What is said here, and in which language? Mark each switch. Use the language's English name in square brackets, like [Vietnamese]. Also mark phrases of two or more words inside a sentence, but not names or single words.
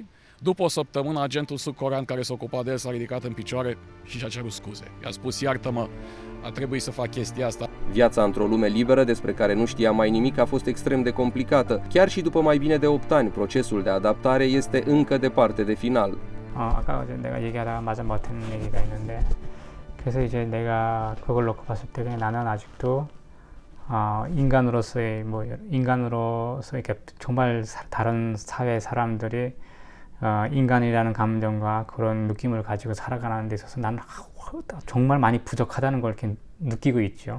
[Romanian] După o săptămână, agentul sud-corean care s-a ocupat de el s-a ridicat în picioare și și-a cerut scuze. I-a spus, iartă-mă, a trebuit să fac chestia asta. Viața într-o lume liberă despre care nu știa mai nimic a fost extrem de complicată. Chiar și după mai bine de 8 ani, procesul de adaptare este încă departe de final. [Korean] 아까 내가 얘기하다가 마저 못한 얘기가 있는데 그래서 이제 내가 그걸 놓고 봤을 때 그냥 나는 아직도 인간으로서 이렇게 정말 다른 사회 사람들이 인간이라는 감정과 그런 느낌을 가지고 살아가는 데 있어서 나는 정말 많이 부족하다는 걸 이렇게 느끼고 있죠.